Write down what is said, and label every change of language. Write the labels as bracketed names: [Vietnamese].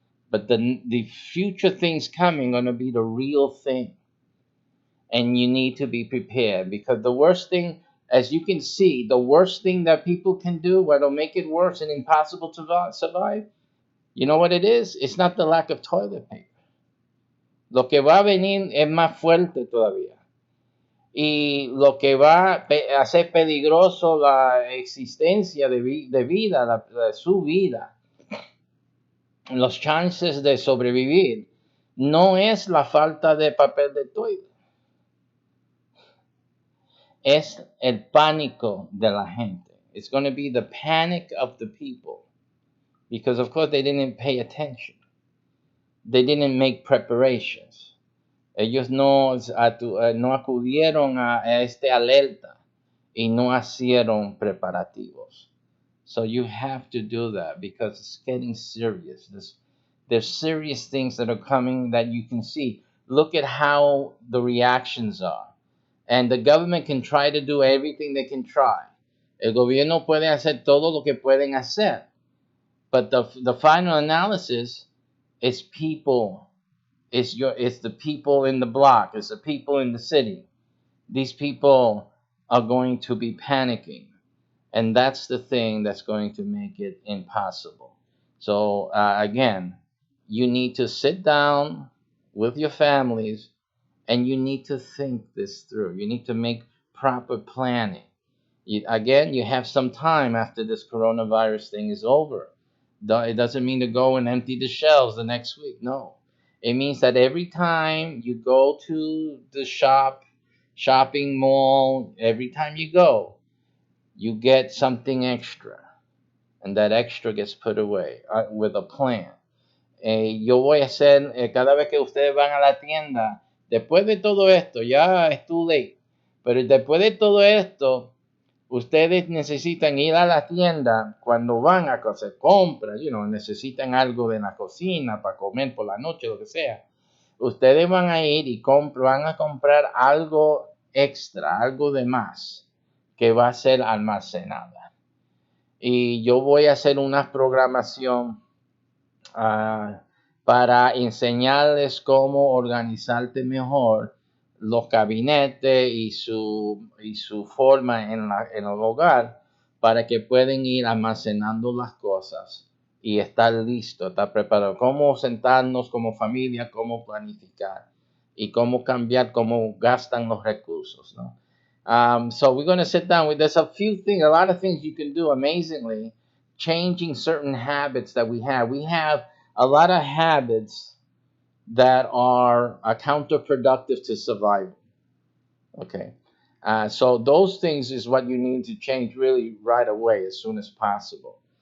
[English] But the future things coming going to be the real thing. And you need to be prepared, because the worst thing, as you can see, the worst thing that people can do, what'll make it worse and impossible to survive, you know what it is? It's not the lack of toilet paper. [Spanish] Lo que va a venir es más fuerte todavía. Y lo que va a hacer peligroso la existencia de vida, de su vida, los chances de sobrevivir, no es la falta de papel de toilet. Es el pánico de la gente. [English] It's going to be the panic of the people. Because, of course, they didn't pay attention. They didn't make preparations. [Spanish] Ellos no acudieron a este alerta y no hicieron preparativos. [English] So you have to do that, because it's getting serious. There's serious things that are coming that you can see. Look at how the reactions are. And the government can try to do everything they can try. [Spanish] El gobierno puede hacer todo lo que pueden hacer. [English] But the final analysis is people. It's the people in the block. It's the people in the city. These people are going to be panicking, and that's the thing that's going to make it impossible. So again, you need to sit down with your families, and you need to think this through. You need to make proper planning. Again, you have some time after this coronavirus thing is over. It doesn't mean to go and empty the shelves the next week. No, it means that every time you go to the shopping mall, every time you go, you get something extra, and that extra gets put away with a plan. [Spanish] Yo voy a hacer, cada vez que ustedes van a la tienda, después de todo esto, ya es [English] too late, [Spanish] pero después de todo esto, ustedes necesitan ir a la tienda cuando van a hacer compras, necesitan algo de la cocina para comer por la noche, lo que sea. Ustedes van a ir y van a comprar algo extra, algo de más, que va a ser almacenada. Y yo voy a hacer una programación uh, para enseñarles cómo organizarte mejor los gabinetes y su forma en el hogar para que puedan ir almacenando las cosas y estar listo, estar preparado. Cómo sentarnos como familia, cómo planificar y cómo cambiar, cómo gastan los recursos, ¿no? [English] So we're going to sit down. There's a lot of things you can do amazingly, changing certain habits that we have. We have a lot of habits that are counterproductive to survival. Okay. So those things is what you need to change really right away as soon as possible.